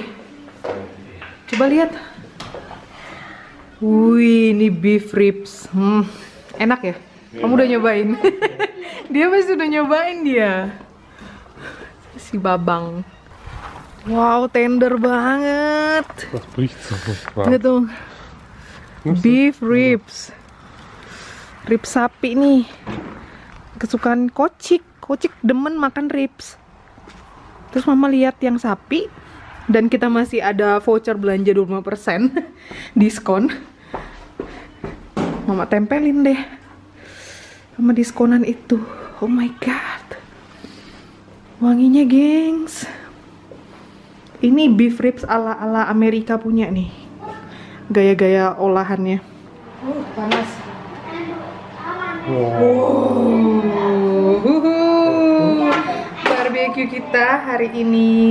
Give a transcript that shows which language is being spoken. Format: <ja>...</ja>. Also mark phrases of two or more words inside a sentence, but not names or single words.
<id>Coba lihat. Wih, ini</id> <en>beef ribs.</en> <id>Enak ya? Kamu udah nyobain? Dia pasti udah nyobain dia. Si Babang. Wow, tender banget.</id> <de>Das bricht so furchtbar.</de> <id>Lihat tuh.</id> <en>Beef ribs.</en> <id>Ribs sapi nih. Kesukaan Kocik. Kocik demen makan ribs. Terus mama lihat yang sapi. Dan kita masih ada voucher belanja 25% diskon. Mama tempelin deh sama diskonan itu.</id> <en>Oh my god.</en> <id>Wanginya gengs. Ini</id> <en>beef ribs</en> <id>ala-ala Amerika punya nih. Gaya-gaya olahannya. Panas. Barbecue kita hari ini.</id>